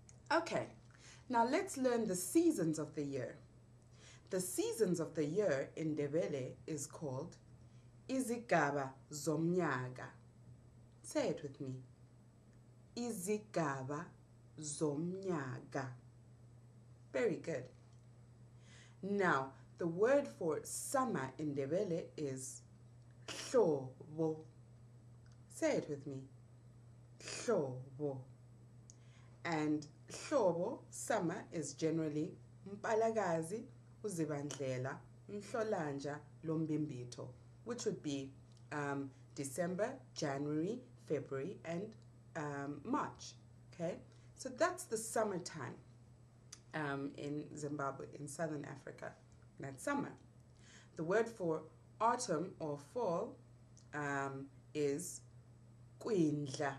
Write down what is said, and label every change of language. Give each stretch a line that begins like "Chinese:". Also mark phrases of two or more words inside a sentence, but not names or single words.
English: Okay, now let's learn the seasons of the year. The seasons of the year in Ndebele is called
North Ndebele: Izigaba zomnyaka.
English: Say it with me.
North Ndebele: Izigaba zomnyaka.
English: Very good. Now, the word for summer in Ndebele is hlobo. Say it with me. Hlobo. And hlobo, summer, is generally
North Ndebele: mpalagazi, uzibandlela, mhlolanja, lombimbito,
English: which would be December, January, February, and March. Okay, so that's the summertime in Zimbabwe, in southern Africa. That's summer. The word for autumn or fall is kwindla.